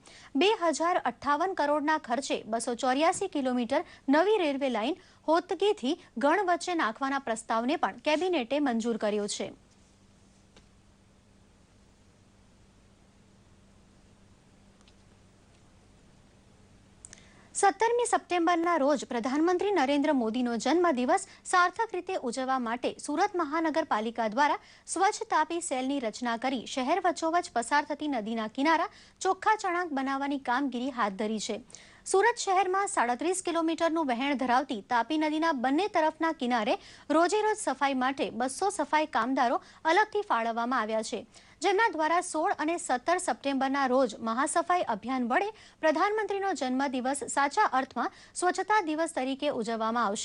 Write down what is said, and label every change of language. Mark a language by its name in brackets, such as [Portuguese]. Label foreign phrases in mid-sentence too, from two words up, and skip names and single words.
[Gujarati] 2058 કરોડના ખર્ચે 284 કિલોમીટર નવી રેલવે લાઇન હોતગીથી ગણ વચ્ચે નાખવાના પ્રસ્તાવને પણ કેબિનેટે મંજૂર કર્યો છે। સત્તરમી સપ્ટેમ્બરના રોજ પ્રધાનમંત્રી નરેન્દ્ર મોદીનો જન્મદિવસ સાર્થક રીતે ઉજવવા માટે સુરત મહાનગરપાલિકા દ્વારા સ્વચ્છ તાપી સેલની રચના કરી શહેર વચ્ચોવચ્ચ પસાર થતી નદીના કિનારા ચોખ્ખા ચણાક બનાવવાની કામગીરી હાથ ધરી છે। [Hindi] सूरत शहर में [Gujarati] 37 किलोमीटरનું વહેણ ધરાવતી તાપી નદીના બંને તરફના કિનારે રોજેરોજ સફાઈ માટે 200 સફાઈ કામદારો અલગથી ફાળવવામાં આવ્યા છે, જેમના દ્વારા 16 અને 17 સપ્ટેમ્બરના રોજ મહાસફાઈ અભિયાન વડે પ્રધાનમંત્રીનો જન્મદિવસ સાચા અર્થમાં સ્વચ્છતા દિવસ તરીકે ઉજવવામાં આવશે।